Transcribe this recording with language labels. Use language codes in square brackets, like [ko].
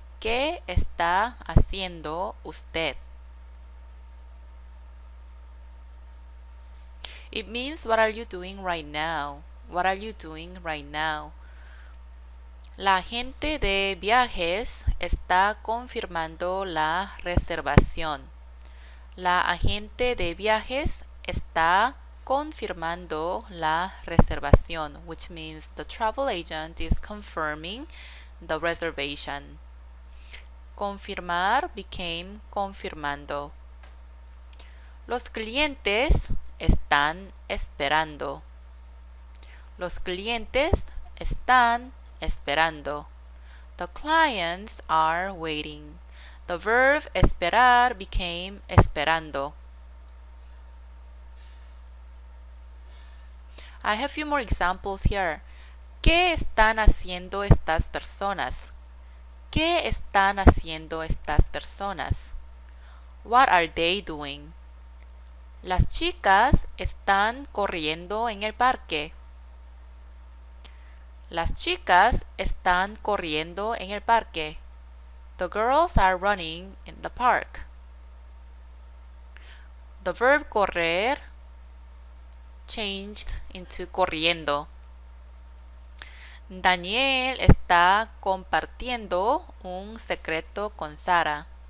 [es] ¿Qué está haciendo usted? [en] It means what are you doing right now? What are you doing right now? [es] La agente de viajes está confirmando la reservación. La agente de viajes está confirmando la reservación, [en] which means the travel agent is confirming the reservation. Confirmar became confirmando. [es] Los clientes están esperando. Los clientes están esperando. [en] The clients are waiting. The verb esperar became esperando. I have a few more examples here. [es] ¿Qué están haciendo estas personas? ¿Qué están haciendo estas personas? [en] What are they doing? [es] Las chicas están corriendo en el parque. Las chicas están corriendo en el parque. [en] The girls are running in the park. The verb correr changed into corriendo. [es] Daniel está compartiendo un secreto con Sara.